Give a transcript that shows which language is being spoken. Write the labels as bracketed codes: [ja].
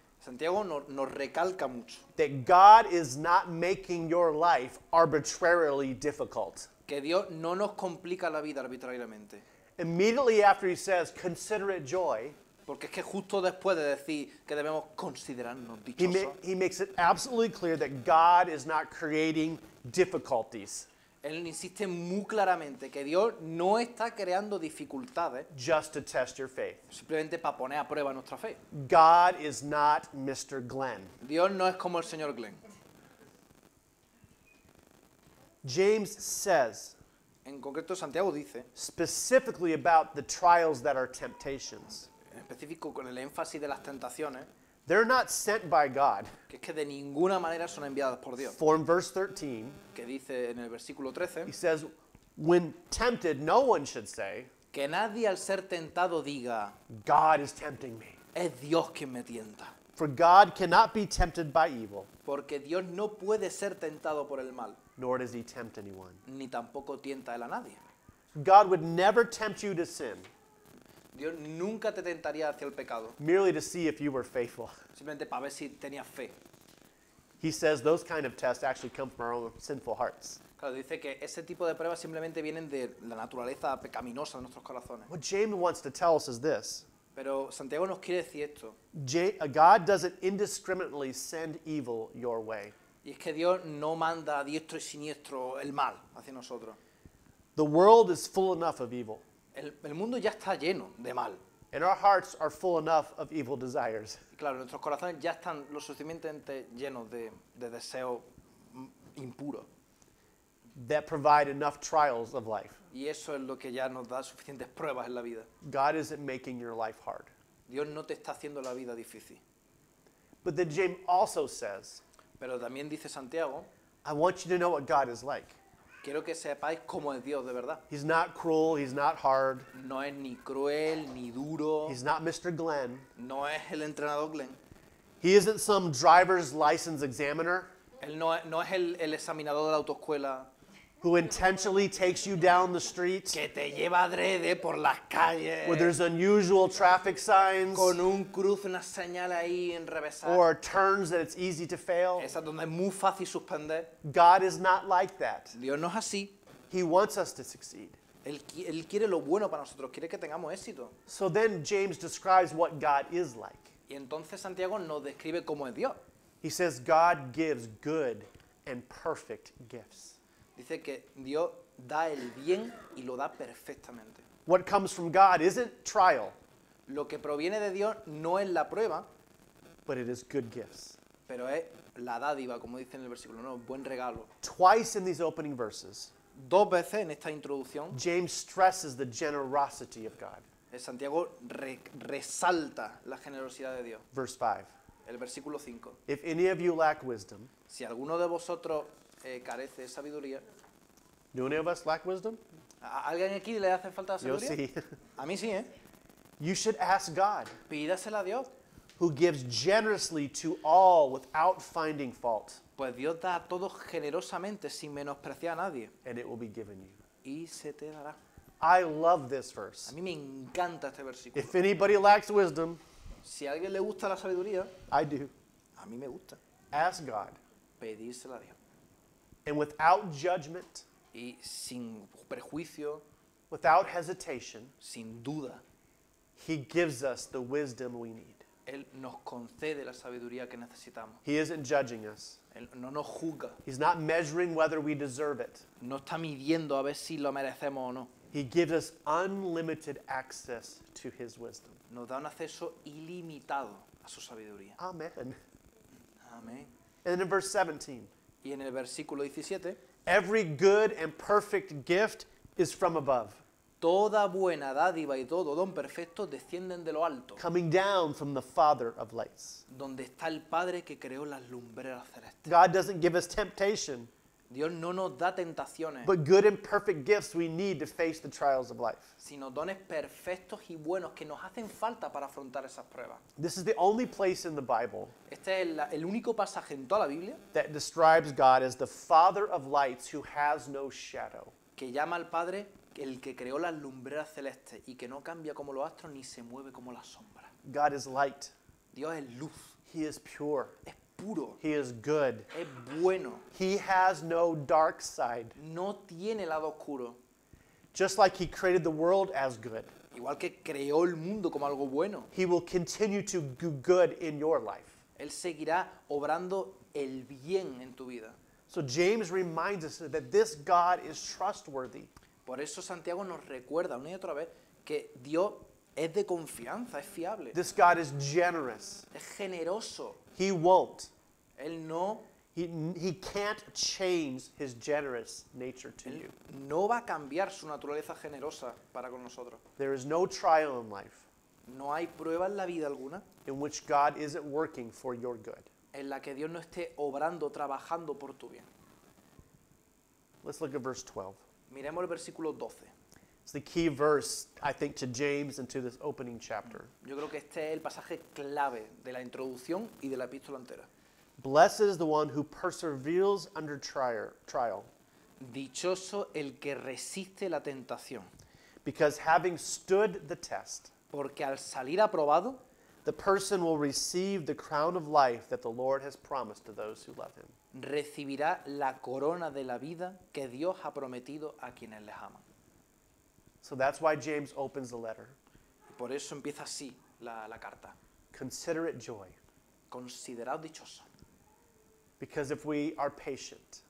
[es] Santiago nos recalca mucho [en] that God is not making your life arbitrarily difficult. [es] que Dios no nos complica la vida arbitrariamente. [en] Immediately after he says, consider it joy, [es] Porque es que justo después de decir que debemos considerarnos [en] he, [es] dichosos, [en] he makes it absolutely clear that God is not creating difficulties [es] él insiste muy claramente que Dios no está creando dificultades [en] just to test your faith. [es] simplemente para poner a prueba nuestra fe. [en] God is not Mr. Glenn. [es] Dios no es como el señor Glenn. [en] James says [es] En concreto, Santiago dice, [en] specifically about the trials that are temptations. [es] en específico con el énfasis de las tentaciones, [en] They're not sent by God. [es] que es que de ninguna manera son enviadas por Dios. [en] For in verse 13, [es] Que dice en el versículo 13, [en] he says, when tempted, no one should say, [es] que nadie al ser tentado diga, [en] God is tempting me. [es] es Dios quien me tienta. [en] For God cannot be tempted by evil, [es] Porque Dios no puede ser tentado por el mal, [en] nor does he tempt anyone. [es] ni tampoco tienta él a nadie. [en] God would never tempt you to sin, [es] Dios nunca te tentaría hacia el pecado, [en] merely to see if you were faithful. [es] simplemente para ver si tenías fe. [en] He says those kind of tests actually come from our own sinful hearts. [es] Claro, dice que ese tipo de pruebas simplemente vienen de la naturaleza pecaminosa de nuestros corazones. [en] What James wants to tell us is this. [es] Pero Santiago nos quiere decir esto, [en] God doesn't indiscriminately send evil your way. [es] y es que Dios no manda a diestro y siniestro el mal hacia nosotros. [en] The world is full enough of evil, [es] El mundo ya está lleno de mal. [en] and our hearts are full enough of evil desires. [es] Y claro, nuestros corazones ya están lo suficientemente llenos de deseos impuros. [en] That provide enough trials of life. [es] Y eso es lo que ya nos da suficientes pruebas en la vida. [en] God isn't making your life hard. [es] Dios no te está haciendo la vida difícil. [en] But then James also says, [es] Pero también dice Santiago, [en] I want you to know what God is like. [es] quiero que sepáis cómo es Dios de verdad. [en] He's not cruel, he's not hard, [es] No es ni cruel, ni duro, [en] he's not Mr. Glenn. [es] no es el entrenador Glenn. [en] He isn't some driver's license examiner [es] Él no es el examinador de la autoescuela [en] who intentionally takes you down the street [es] que te lleva adrede por las calles [en] where there's unusual traffic signs [es] con un cruce, una señal ahí enrevesada. [en] or turns that it's easy to fail. [es] Esa donde es muy fácil suspender. [en] God is not like that. [es] Dios no es así. [en] He wants us to succeed. [es] Él quiere lo bueno para nosotros, quiere que tengamos éxito. [en] So then James describes what God is like. [es] Y entonces Santiago nos describe cómo es Dios. [en] He says God gives good and perfect gifts. [es] Dice que Dios da el bien y lo da perfectamente. [en] What comes from God isn't trial, [es] Lo que proviene de Dios no es la prueba, [en] but it is good gifts. [es] pero es la dádiva, como dice en el versículo, no, buen regalo. [en] Twice in these opening verses, [es] 2 veces en esta introducción, [en] James stresses the generosity of God. [es] Santiago resalta la generosidad de Dios. [en] Verse 5. [es] El versículo 5. [en] If any of you lack wisdom, [es] Si alguno de vosotros carece de sabiduría, [en] do any of us lack wisdom? [es] ¿a alguien aquí le hace falta [en] You'll [es] sabiduría? [en] see. [es] A mí sí, ¿eh? [en] You should ask God, [es] Pídasela a Dios. [en] who gives generously to all without finding fault, [es] Pues Dios da a todos generosamente sin menospreciar a nadie. [en] and it will be given you. [es] Y se te dará. [en] I love this [es] A [en] verse. [es] mí me encanta este versículo. [en] If anybody lacks wisdom, [es] Si a alguien le gusta la sabiduría, [en] I do. [es] a mí me gusta. [en] Ask God. [es] Pedírsela a Dios. [en] And without judgment, [es] Y sin prejuicio, [en] without hesitation, [es] sin duda, [en] He gives us the wisdom we need. [es] Él nos concede la sabiduría que necesitamos. [en] He isn't judging us. [es] Él no nos juzga. [en] He's not measuring whether we deserve it. [es] No está midiendo a ver si lo merecemos o no. [en] He gives us unlimited access to His wisdom. [es] Nos da un acceso ilimitado a su sabiduría. [en] Amen. [es] Amén. [en] And then in verse 17, [es] Y en el versículo 17, [en] every good and perfect gift is from above, [es] toda buena dádiva y todo don perfecto descienden de lo alto, [en] coming down from the Father of lights. [es] donde está el Padre que creó las lumbreras celestes. [en] God doesn't give us temptation, [es] Dios no nos da tentaciones, [en] but good and perfect gifts we need to face the trials of life. [es] sino dones perfectos y buenos que nos hacen falta para afrontar esas pruebas. [en] This is the only place in the Bible [es] Este es el único pasaje en toda la Biblia [en] that describes God as the Father of lights who has no shadow. [es] que llama al Padre el que creó las lumbreras celestes y que no cambia como los astros ni se mueve como las sombras. [en] God is light. [es] Dios es luz, [en] He is pure. [es] es puro, [en] He is good. [es] es bueno, [en] He has no dark side. [es] no tiene lado oscuro. [en] Just like He created the world as good, [es] Igual que creó el mundo como algo bueno, [en] He will continue to do good in your life. [es] Él seguirá obrando el bien en tu vida. [en] So James reminds us that this God is trustworthy. [es] Por eso Santiago nos recuerda una y otra vez que Dios es de confianza, es fiable, [en] This God is generous. [es] es generoso. [en] He won't. [es] Él no [en] can't change His generous nature to you. [es] no va a cambiar su naturaleza generosa para con nosotros. [en] There is no trial in life [es] No hay prueba en la vida alguna [en] in which God isn't working for your good. [es] en la que Dios no esté obrando, trabajando por tu bien. [en] Let's look at verse 12. [es] Miremos el versículo 12. [en] It's the key verse, I think, to James and to this opening chapter. [es] Yo creo que este es el pasaje clave de la introducción y de la epístola entera. [en] Blessed is the one who perseveres under trial, [es] Dichoso el que resiste la tentación, [en] because having stood the test, [es] porque al salir aprobado, [en] the person will receive the crown of life that the Lord has promised to those who love him. [es] recibirá la corona de la vida que Dios ha prometido a quienes les aman. [en] So that's why James opens the letter. [es] Y por eso empieza así la carta. [en] Consider it joy, [es] Consideraos dichosos, [en] because if we are patient